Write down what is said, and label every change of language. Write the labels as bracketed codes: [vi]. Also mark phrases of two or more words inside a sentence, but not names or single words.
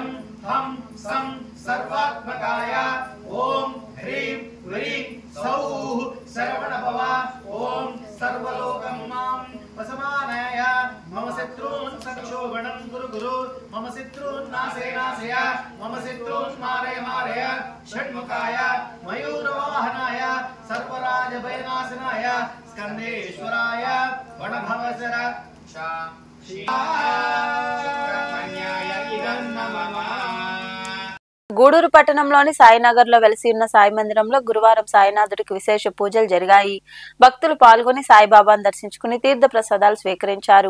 [sa] हं सं सर्वात्मकाय ओम ह्रीं क्लीं सौः सर्वणभव ओम सर्वलोकं मां वसमानाय मम शत्रून् संक्षोभणं कुरु कुरु मम शत्रून् नाशय नाशय मम शत्रून् मारय मारय षण्मुखाय मयूरवाहनाय सर्वराजभयनाशनाय स्कन्देश्वराय वनभवसर सुब्रह्मण्याय इदं नमः [te] గూడూరు పట్టణంలోని సాయినగర్ లో వెలిసి ఉన్న సాయి మందిరంలో గురువారం సాయినాథుడికి విశేష పూజలు జరిగాయి. భక్తులు పాల్గొని సాయిబాబాను దర్శించుకుని తీర్థ ప్రసాదాలు స్వీకరించారు.